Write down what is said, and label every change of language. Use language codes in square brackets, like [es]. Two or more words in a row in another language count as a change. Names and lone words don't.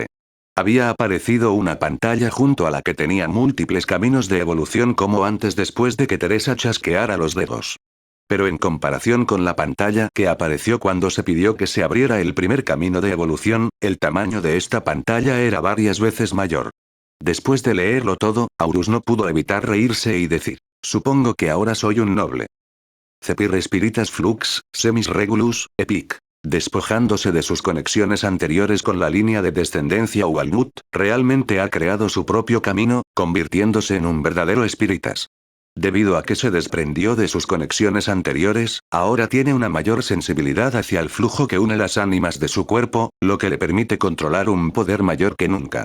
[es] Había aparecido una pantalla junto a la que tenía múltiples caminos de evolución como antes después de que Teresa chasqueara los dedos. Pero en comparación con la pantalla que apareció cuando se pidió que se abriera el primer camino de evolución, el tamaño de esta pantalla era varias veces mayor. Después de leerlo todo, Aurus no pudo evitar reírse y decir: supongo que ahora soy un noble. Cepir Spiritas Flux, Semis Regulus, Epic. Despojándose de sus conexiones anteriores con la línea de descendencia Walnut, realmente ha creado su propio camino, convirtiéndose en un verdadero Spiritas. Debido a que se desprendió de sus conexiones anteriores, ahora tiene una mayor sensibilidad hacia el flujo que une las ánimas de su cuerpo, lo que le permite controlar un poder mayor que nunca.